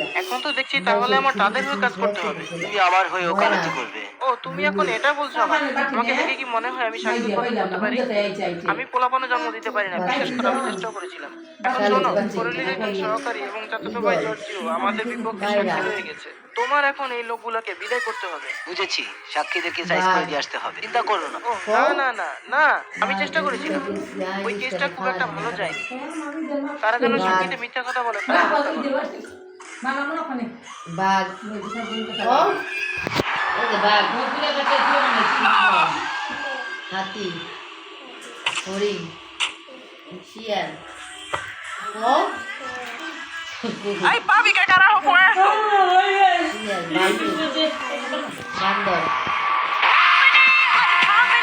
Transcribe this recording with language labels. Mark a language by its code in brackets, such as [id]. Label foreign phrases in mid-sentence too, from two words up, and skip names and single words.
[bn] এখন তো দেখছি তাহলে আমার তাদের হয়ে কাজ করতে হবে তুমি আবার হয়ে ওকালতি করবে ও তুমি এখন এটা বলছো আমাকে দেখে কি মনে হয় আমি স্বাধীন করতে পারি আমি পোলাপানে জন্ম দিতে পারি না বিশেষ করে আমি চেষ্টা করেছিলাম এখন শোনো পরিলির একজন সহকারী এবং চাচাতো ভাই জর্জিও আমাদের বিপক্ষে সাক্ষী হয়ে গেছে তোমার এখন এই লোকগুলোকে বিদায় করতে হবে বুঝেছি সাক্ষীদেরকে সাইজ করে দিয়ে আসতে হবে চিন্তা করো না না না না না আমি চেষ্টা করেছিলাম ওই কেসটা খুব একটা ভালো যায়নি তারা যেন সাক্ষীতে মিথ্যা কথা বলে তারা বাঘ ও এই যে বাঘ হাতি হরিণ শিয়াল ও [es] Ay, papi, ¿qué carajo fue eso? [bn] শিয়াল বান্দর